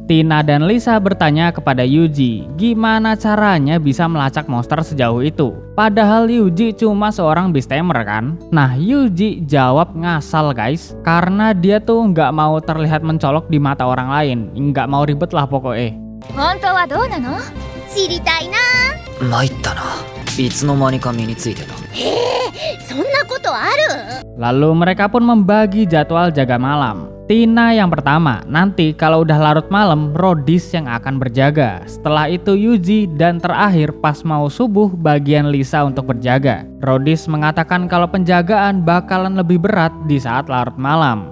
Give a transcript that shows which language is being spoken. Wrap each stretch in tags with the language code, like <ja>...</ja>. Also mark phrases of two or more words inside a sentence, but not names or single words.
<id>Tina dan Lisa bertanya kepada Yuji, gimana caranya bisa melacak monster sejauh itu? Padahal Yuji cuma seorang beastamer kan? Nah Yuji jawab ngasal guys, karena dia tuh nggak mau terlihat mencolok di mata orang lain, nggak mau ribet lah pokoknya.</id> <ja>本当はどうなの？知りたいな。参ったな。いつの間にか身についてた。そんなことある？</ja> <id>Lalu mereka pun membagi jadwal jaga malam. Tina yang pertama, nanti kalau udah larut malam, Rhodys yang akan berjaga. Setelah itu Yuji dan terakhir pas mau subuh bagian Lisa untuk berjaga. Rhodys mengatakan kalau penjagaan bakalan lebih berat di saat larut malam.</id>